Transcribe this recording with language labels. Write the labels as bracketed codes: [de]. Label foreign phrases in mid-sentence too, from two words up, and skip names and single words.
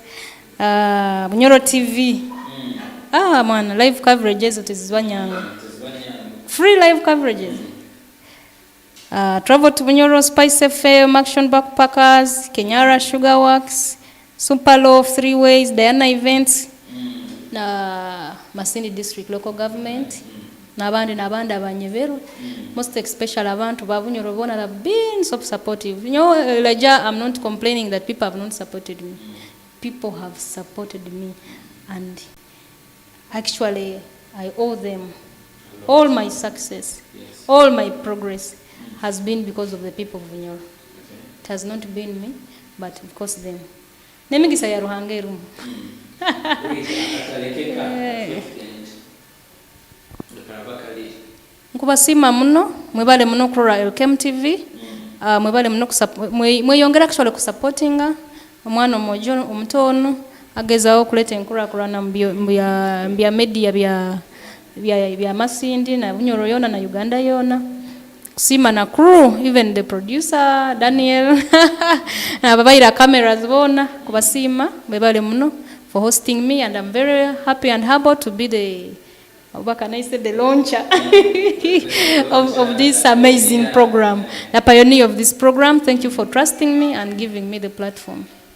[en] Bunyoro TV. Live coverages, it is Wanyanga. Free live coverages. Travel to Bunyoro, Spice FM, Action Backpackers, Kenyara Sugar Works, Super Love, Three Ways, Diana Events, Masindi District Local Government, Nabandi Abanyeveru, most especially [nyo] abantu Babunyoro Bona [en] have been so supportive. You know, Elijah, I'm not complaining that people have not supported me. People have supported me, and actually I owe them all my success, all my progress has been because of the people of Bunyoro. It has not been me, but of course them. [nyo] Nemigisa ya Ruhange rumu. Nkubasima muno, mwebale muno kurora Elkem TV. Mwebale muno mweyongera actually kusupportinga omwana omojo omutono agezaho kuleta enkurakurana mbya media bya Masindi na Bunyoro yona na Uganda yona. Kusima na [en] crew, even the producer Daniel [nyo] na babaira cameras bona kubasima mwebale muno [en] for hosting me, and I'm very happy and humbled to be the launcher of this amazing program, the pioneer of this program. Thank you for trusting me and giving me the platform.